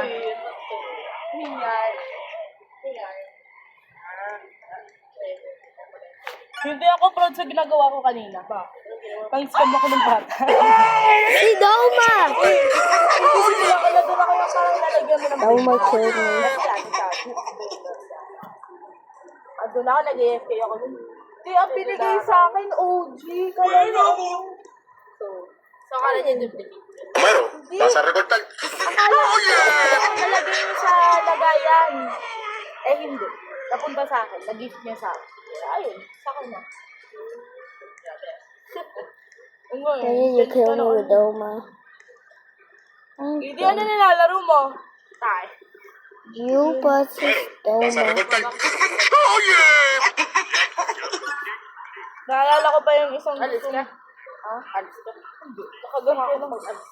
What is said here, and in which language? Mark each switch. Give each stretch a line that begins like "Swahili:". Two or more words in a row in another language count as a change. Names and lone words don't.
Filipino: Uy, ano to? Nangyari. Nangyari. Hindi ako proud sa ginagawa ko kanina. Pang-scam ako ng bata. Si Doma! Kasi nila ko na doon ako yung parang lalagyan mo ng
English: Doma killed me.
Filipino: doon ako nag-AFK ako nun. Hindi, ang binigay sa akin, OG. Kaya na ako. So, akala niya duplicate.
Spanish: Bueno, vas a recortar.
Filipino: Akala ko nalagay niyo sa lagayan. Eh, hindi. Napunta sa akin. Nag-gift niya sa akin. Ayun, sa akin na.
English: Then you kill me with Doma.
Filipino: Hindi ano nilalaro mo? Tay.
English: You versus
Spanish: Vas a
English: Doma.
Spanish: recortar.
English: ¡Oh, yeah!
Filipino: Naalala ko pa yung isang Alis ka? Ha? Alis ka? Hindi. Nakaganto lang. Alis.